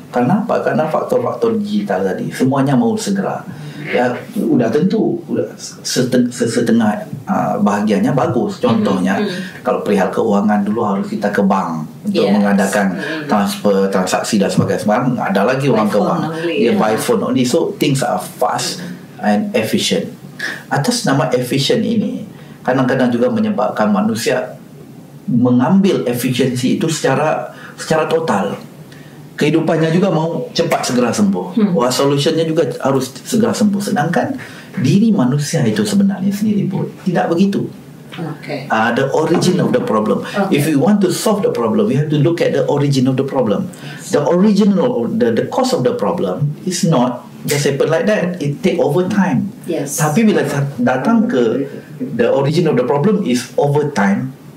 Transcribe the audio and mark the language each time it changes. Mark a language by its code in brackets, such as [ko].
[ms] Kenapa? Karena faktor-faktor digital tadi semuanya mau segera. Ya udah tentu udah setengah bahagiannya bagus. Contohnya kalau perihal keuangan dulu harus kita ke bank untuk mengadakan transfer, transaksi dan sebagainya. Sekarang ada lagi orang ke bank, [en] by phone only. So things are fast and efficient. [ms] Atas nama efficient ini kadang-kadang juga menyebabkan manusia mengambil efisiensi itu secara total. Kehidupannya juga mau cepat segera sembuh. Solusinya juga harus segera sembuh. Sedangkan diri manusia itu sebenarnya sendiri pun tidak begitu. [en] The origin of the problem. If you want to solve the problem, you have to look at the origin of the problem. The original, the cause of the problem is not just happen like that. It take over time. Yes. [ms] Tapi bila datang ke [en] the origin of the problem is over time.